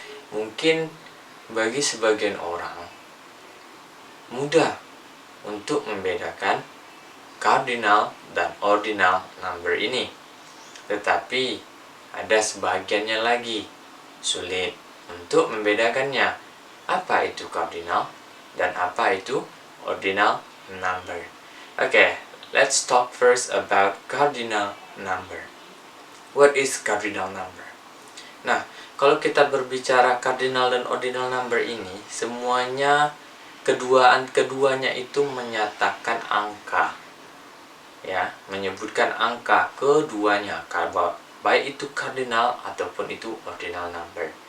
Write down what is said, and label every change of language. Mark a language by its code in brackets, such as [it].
[id] Mungkin bagi sebagian orang mudah untuk membedakan cardinal dan ordinal number ini, tetapi ada sebagiannya lagi sulit untuk membedakannya. Apa itu cardinal dan apa itu ordinal number? [en] Okay, let's talk first about cardinal number. What is cardinal number? [id] Nah, kalau kita berbicara cardinal dan ordinal number ini, semuanya keduanya itu menyatakan angka, ya, menyebutkan angka keduanya, baik itu cardinal ataupun itu ordinal number.